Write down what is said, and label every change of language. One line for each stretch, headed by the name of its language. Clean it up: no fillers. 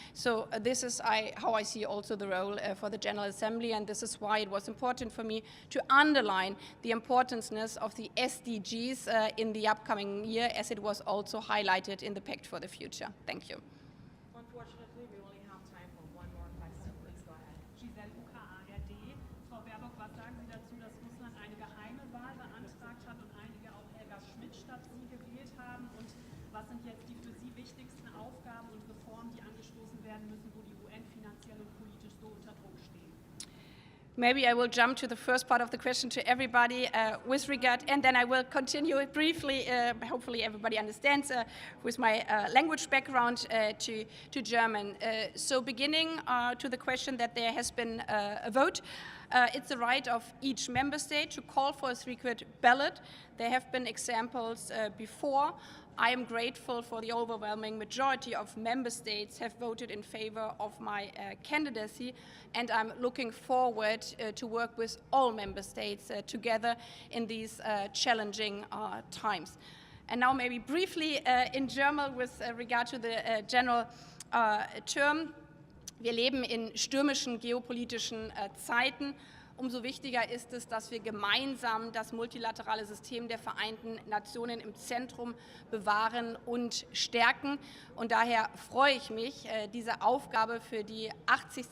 English: So this is how I see also the role for the General Assembly, and this is why it was important for me to underline the importance of the SDGs in the upcoming year, as it was also highlighted in the Pact for the Future. Thank you. Unfortunately, we only have time for one more question. Please go ahead. Giselle Uka, ARD.
German: Frau Baerbock, was sagen Sie dazu, dass Russland eine geheime Wahl beantragt hat und einige auch Helga Schmid statt Sie gewählt haben? Und was sind jetzt die für Sie wichtigsten Aufgaben und Reformen, die angestoßen werden müssen, wo die UN finanziell und politisch so unter Druck stehen?
English: Maybe I will jump to the first part of the question to everybody with regard, and then I will continue it briefly. Hopefully everybody understands with my language background to German. So beginning to the question that there has been a vote. It's the right of each member state to call for a secret ballot. There have been examples before. I am grateful for the overwhelming majority of member states have voted in favor of my candidacy, and I'm looking forward to work with all member states together in these challenging times. And now maybe briefly in German with regard to the general term.
German: Wir leben in stürmischen geopolitischen Zeiten. Umso wichtiger ist es, dass wir gemeinsam das multilaterale System der Vereinten Nationen im Zentrum bewahren und stärken. Und daher freue ich mich, diese Aufgabe für die 80.